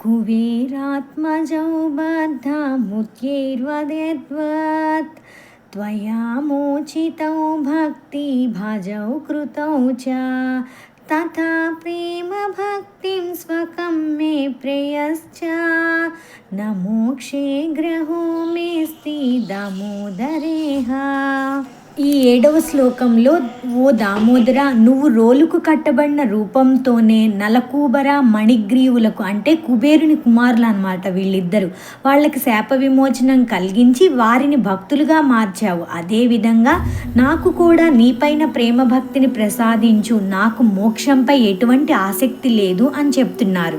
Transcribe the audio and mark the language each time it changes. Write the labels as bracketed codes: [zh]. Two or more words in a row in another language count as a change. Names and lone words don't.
[sa] कुबेरात्मजौ बद्धमुच्यैर्वदेद्वत् त्वया मोचितौ भक्तिभजौ कृतौ च तथा प्रेमभक्तिं स्वकं मे प्रेयश्च न मोक्षे ग्रहो मेऽस्ति दामोदरेह। [te] ఈ 7వ శ్లోకంలో, ఓ దామోదర, నువ్వు రోలుకు కట్టబడిన రూపంతోనే నలకూబర మణిగ్రీవులకు అంటే కుబేరుని కుమారులు అన్నమాట వీళ్ళిద్దరు, వాళ్ళకి శాప విమోచనం కలిగించి వారిని భక్తులుగా మార్చావు. అదేవిధంగా నాకు కూడా నీపైన ప్రేమ భక్తిని ప్రసాదించు, నాకు మోక్షంపై ఎటువంటి ఆసక్తి లేదు అని చెప్తున్నారు.